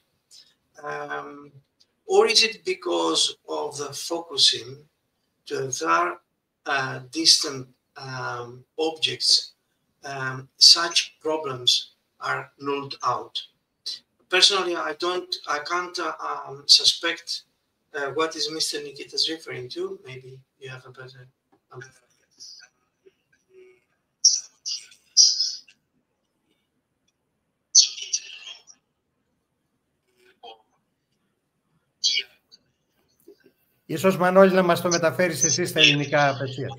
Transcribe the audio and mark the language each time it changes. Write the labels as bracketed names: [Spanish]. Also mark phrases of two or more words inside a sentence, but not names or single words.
[English] Or is it because of the focusing to far distant objects, such problems are nulled out? Personally, I can't suspect what is Mr. Nikitas referring to. Maybe you have a better... [Greek] Ίσως, Μανώλη, να μας το μεταφέρεις εσύ στα ελληνικά απευθείας.